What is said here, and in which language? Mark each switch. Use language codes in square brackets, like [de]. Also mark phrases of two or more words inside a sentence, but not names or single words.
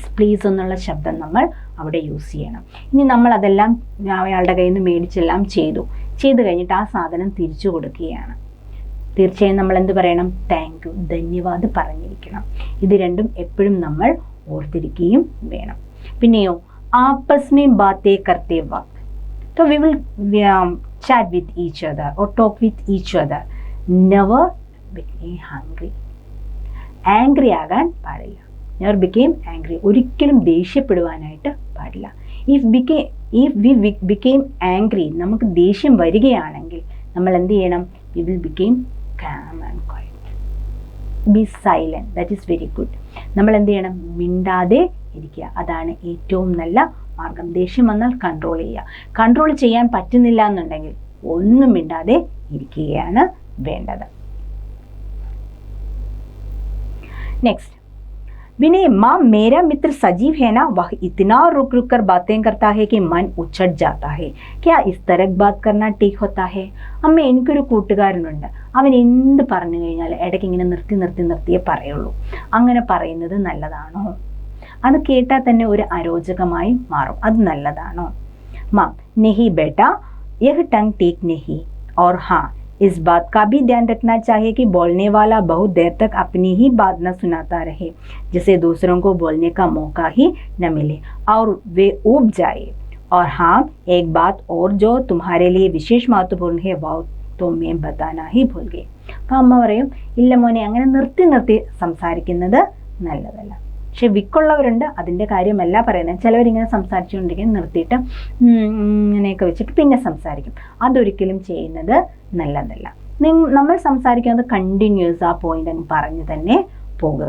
[ml] പ്ലീസ് എന്നുള്ള ശബ്ദം നമ്മൾ അവിടെ യൂസ് ചെയ്യണം. ഇനി നമ്മൾ അതെല്ലാം അയാളുടെ കയ്യിൽ നിന്ന് മേടിച്ചെല്ലാം ചെയ്തു കഴിഞ്ഞിട്ട് ആ സാധനം തിരിച്ചു കൊടുക്കുകയാണ്. തീർച്ചയായും നമ്മൾ എന്ത് പറയണം? [en] thank you, [ml] ധന്യവാദ് പറഞ്ഞിരിക്കണം. ഇത് രണ്ടും എപ്പോഴും നമ്മൾ ഓർത്തിരിക്കുകയും വേണം. [en] പിന്നെയോ [hi] आपस में बातें करते वक़्त तो [en] we will chat with each other or talk with each other. Never become hungry. Angry [ml] ആകാൻ പാടില്ല. [en] Never became angry. [ml] ഒരിക്കലും ദേഷ്യപ്പെടുവാനായിട്ട് പാടില്ല. [en] If we became angry, [ml] നമുക്ക് ദേഷ്യം വരികയാണെങ്കിൽ നമ്മൾ എന്ത് ചെയ്യണം? [en] We will become calm and quiet. be silent, that is very good. [ml] നമ്മൾ എന്ത് ചെയ്യണം? മിണ്ടാതെ ഇരിക്കുക. അതാണ് ഏറ്റവും നല്ല മാർഗം. ദേഷ്യം വന്നാൽ കൺട്രോൾ ചെയ്യുക. കൺട്രോൾ ചെയ്യാൻ പറ്റുന്നില്ല എന്നുണ്ടെങ്കിൽ ഒന്നും മിണ്ടാതെ ഇരിക്കുകയാണ് വേണ്ടത്. നെക്സ്റ്റ്, [hi] विनय माँ मेरा मित्र सजीव है ना, वह इतना रुक रुक कर बातें करता है कि मन उछट जाता है, क्या इस तरह बात करना ठीक होता है? [ml] അമ്മ, എനിക്കൊരു കൂട്ടുകാരനുണ്ട്, അവൻ എന്ത് പറഞ്ഞു കഴിഞ്ഞാൽ ഇടയ്ക്ക് ഇങ്ങനെ നിർത്തിയേ പറയുള്ളൂ. അങ്ങനെ പറയുന്നത് നല്ലതാണോ? അത് കേട്ടാൽ തന്നെ ഒരു അരോചകമായി മാറും. അത് നല്ലതാണോ? മാം, [hi] नहीं बेटा, यह टंग ठीक नहीं, और हाँ, इस बात का भी ध्यान रखना चाहिए कि बोलने वाला बहुत देर तक अपनी ही बात न सुनाता रहे, जिससे दूसरों को बोलने का मौका ही न मिले और वे ऊब जाए. और हाँ, एक बात और जो तुम्हारे लिए विशेष महत्वपूर्ण है, वह तो मैं बताना ही भूल गई. [ml] അപ്പം അമ്മ പറയും, ഇല്ല മോനെ, അങ്ങനെ നിർത്തി സംസാരിക്കുന്നത് നല്ലതല്ല. പക്ഷെ വിക്കുള്ളവരുണ്ട്, അതിൻ്റെ കാര്യമല്ല പറയുന്നത്. ചിലവരിങ്ങനെ സംസാരിച്ചുകൊണ്ടിരിക്കും, നിർത്തിയിട്ട് ഇങ്ങനെയൊക്കെ വെച്ചിട്ട് പിന്നെ സംസാരിക്കും. അതൊരിക്കലും ചെയ്യുന്നത് നല്ലതല്ല. നമ്മൾ സംസാരിക്കുന്നത് കണ്ടിന്യൂസ് ആ പോയിന്റ് അങ്ങ് പറഞ്ഞു തന്നെ പോകുക.